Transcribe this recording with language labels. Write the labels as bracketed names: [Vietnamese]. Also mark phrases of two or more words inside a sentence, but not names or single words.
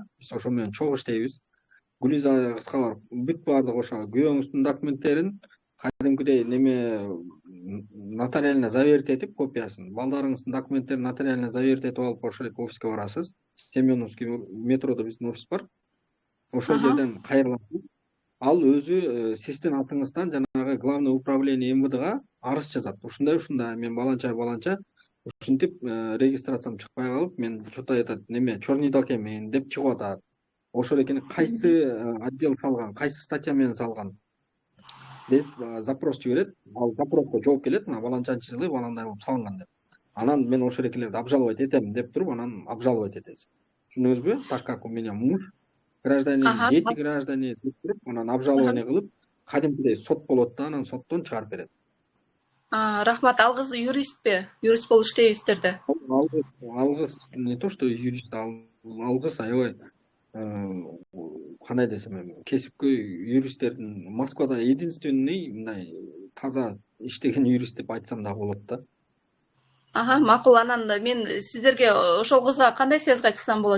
[Kyrgyz] Биз ошо менен чогуу иштейбиз. Гүлиза кызга барып бүт баардык ошо күйөөңүздүн документтерин кадимкидей неме [Russian] нотариально заверить [Kyrgyz] этип копиясын, балдарыңыздын документтерин [Russian] нотариально заверить [Kyrgyz] этип алып ошол эле офиске барасыз. Семеновский метрода биздин офис бар. Ошол жерден кайрыласыз. Ал өзү сиздин атыңыздан жанагы [Russian] главный управление [Kyrgyz] МВДга арыз жазат. Ушундай мен баланча ушинтип регистрациям чыкпай калып, мен что-то айтат неме [Russian] черный док [Kyrgyz] эмен деп чыгып атат. Ошол экени кайсы отдел салган, кайсы статья менен салган деп запрос жиберет. Ал запроско жооп келет, мына баланчанчы жылы баландай болуп салынган деп. Анан мен ошол экелерди обжаловать этем деп туруп, анан обжаловать этебиз. Түшүндүңүзбү? [Russian] Так как у меня муж гражданин, дети граждане [Kyrgyz] деп туруп, анан обжалование кылып, кадимкидей сот болот да, анан соттон чыгарып берет. Рахмат. Ал кыз юристпи? Юрист болуп иштейбиздер да. Ал кыз [Russian] не то что [Kyrgyz] юрист, ал кыз аябай кандай десем эми кесипкөй юристтердин Москвада единственный мындай таза иштеген юрист деп айтсам да болот да. Макул. Анан мен сиздерге ошол кызга кандай связга чыксам болот?